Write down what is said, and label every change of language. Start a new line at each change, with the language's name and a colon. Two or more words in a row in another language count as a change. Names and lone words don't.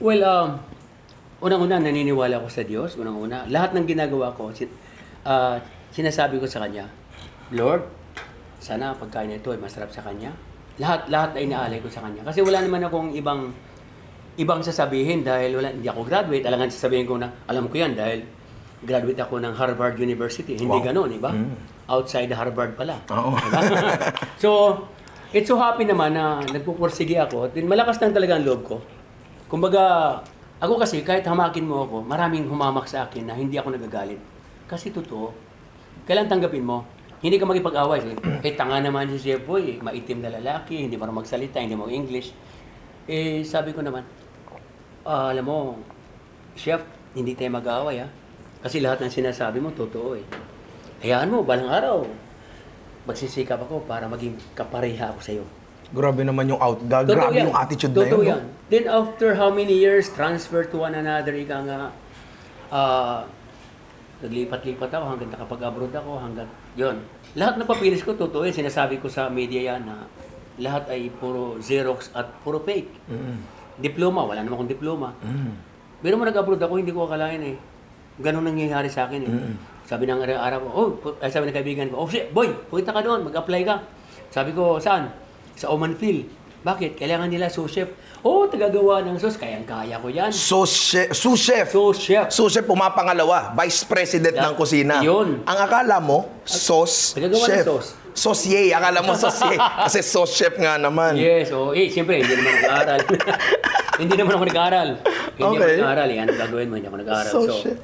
Filipino: Well, unang-una, naniniwala ako sa Diyos. Unang-una, lahat ng ginagawa ko, sinasabi ko sa Kanya, Lord, sana ang pagkain na ito ay masarap sa Kanya. Lahat ay inaalay ko sa Kanya. Kasi wala naman akong ibang sasabihin dahil hindi ako graduate. Alangan sasabihin ko na, alam ko yan dahil graduate ako ng Harvard University. Hindi ganun, iba? Outside Harvard pala. Oo. Diba?
English: So, it's so happy
Filipino: naman na nagpupursige ako. At malakas lang talaga ang loob ko. Kumbaga, ako kasi kahit hamakin mo ako, maraming humamak sa akin na hindi ako nagagalit. Kasi totoo, kailan tanggapin mo? Hindi ka makipag-away. Tanga naman si Chef Boy, maitim na lalaki, hindi marunong magsalita, hindi mo English. Sabi ko naman, alam mo, Chef, hindi tayo mag-aaway, ha? Kasi lahat ng sinasabi mo, totoo, Hayaan mo, balang araw, magsisikap ako para maging kapareha ako sa'yo. Grabe naman yung grabe yung attitude na Totoo yun. yan.
English: Then after how many years, transfer to one another,
Filipino: ika nga, naglipat-lipat ako hanggang nakapag-abroad ako, hanggang yun. Lahat ng papilis ko, totoo yan. Sinasabi ko sa media yan na lahat ay puro Xerox at puro fake. Diploma, wala naman akong diploma. Pero mo nag-abroad ako, hindi ko akalain Ganun nangyayari sa akin Sabi ng araw ko, sabi ng kaibigan ko, shit, boy, punta ka doon, mag-apply ka. Sabi ko, saan? Sa Omanfield. Bakit? Kailangan nila
English: sous chef.
Filipino: Tagagawa ng sauce. Kayang-kaya ko yan.
English: Sous chef. Sous chef. Sous chef,
Filipino: pumapangalawa.
English: Vice President
Filipino: ng kusina. Yun. Ang akala mo, sauce Tagagawa ng chef. sauce. Saucier. Akala mo saucier. Kasi
English: sauce chef
Filipino: nga naman. Yes. Siyempre, hindi naman ako nag-aaral. Hindi naman ako nag-aaral. Hindi ako nag-aaral. Ano gagawin mo? Hindi ako nag-aaral.
English: Sauce chef.